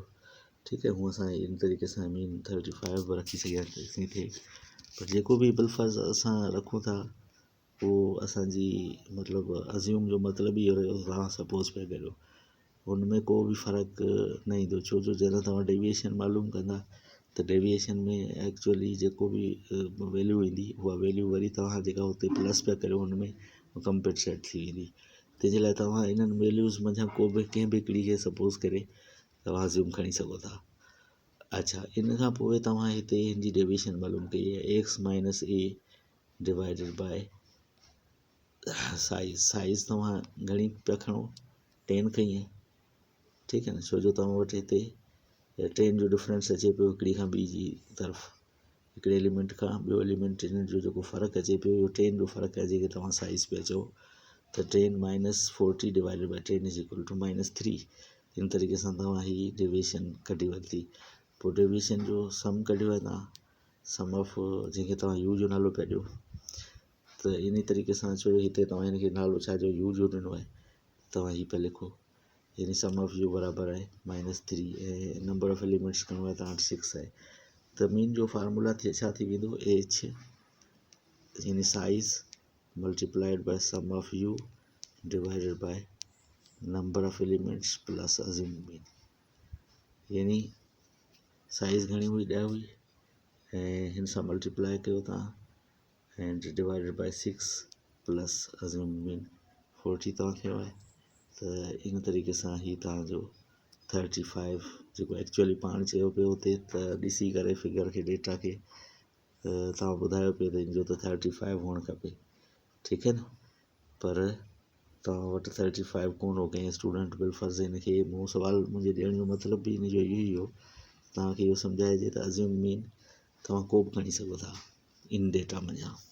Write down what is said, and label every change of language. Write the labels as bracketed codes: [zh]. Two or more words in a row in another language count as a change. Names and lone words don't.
[sd] ठीकु आहे, हूअं असां इन तरीक़े सां मीन 35 बि रखी सघंदासीं थिए, पर जेको बि बिलफर्ज़ असां रखूं था उहो असांजी मतिलबु अज़्यूम जो मतिलबु इहो रहियो तव्हां सपोज़ पिया करियो, हुन में को बि फ़र्क़ु न ईंदो, छो जो जॾहिं तव्हां डेविएशन मालूम कंदा त डेविएशन में एक्चुअली जेको बि वैल्यू ईंदी उहा वैल्यू वरी तव्हां जेका हुते प्लस पिया करियो हुन में कंपेनसेट थी वेंदी। तंहिंजे लाइ तव्हां इन्हनि वैल्यूज़ मंझां को बि कंहिं बि हिकिड़ी खे सपोज़ करे तव्हां अज़्यूम खणी सघो था। अच्छा, इन खां पोइ तव्हां हिते हिन जी डेविएशन मालूम कई आहे [en] x minus a divided by size [sd] तव्हां घणी पिया खणो 10 खई आहे, ठीकु आहे न, छो जो तव्हां वटि हिते 10 जो डिफरेंस अचे पियो हिकिड़ी खां ॿी जी तरफ़, हिकिड़े एलिमेंट खां ॿियो एलिमेंट हिन जो जेको फ़र्क़ु अचे पियो इहो 10 जो फ़र्क़ु आहे जेके तव्हां साइज़ पिया चओ, त [en] 10 minus 40 divided by 10 is equal to -3. [sd] इन तरीक़े सां तव्हां ही डेविएशन कढी वरिती। पोइ डेविएशन जो सम कढियो आहे तव्हां, [en] sum of [sd] जंहिंखे तव्हां यू जो नालो पिया ॾियो, त इन तरीक़े सां छो हिते तव्हां हिनखे नालो छा जो यू जो ॾिनो आहे, तव्हां ही पिया लिखो, यानी [en] sum of u [sd] बराबरि आहे -3 ऐं [en] number of elements [sd] खणो आहे तव्हां वटि 6 आहे। त मीन जो फार्मूला छा थी वेंदो, [en] h यानी size multiplied by sum of u divided by number of elements plus assume mean, [sd] यानी साइज़ घणी हुई 10 हुई ऐं हिन सां मल्टीप्लाई कयो तव्हां [en] and divided by 6 plus assume mean 40 [sd] तव्हां खयो आहे। त इन तरीक़े सां ही तव्हांजो 35 जेको एक्चुअली पाण चयो पियो हुते त ॾिसी करे फिगर खे डेटा खे तव्हां ॿुधायो पियो त हिनजो त 35 हुअणु खपे, ठीकु आहे न, पर तव्हां वटि 35 कोन हो कंहिं स्टूडेंट बिलफर्ज़ हिनखे मूं सुवाल मुंहिंजे ॾियण जो मतिलबु बि हिन जो इहो ई हो तव्हांखे इहो सम्झाइजे त [en] assume mean [sd] तव्हां को बि खणी सघो था इन डेटा मंझां।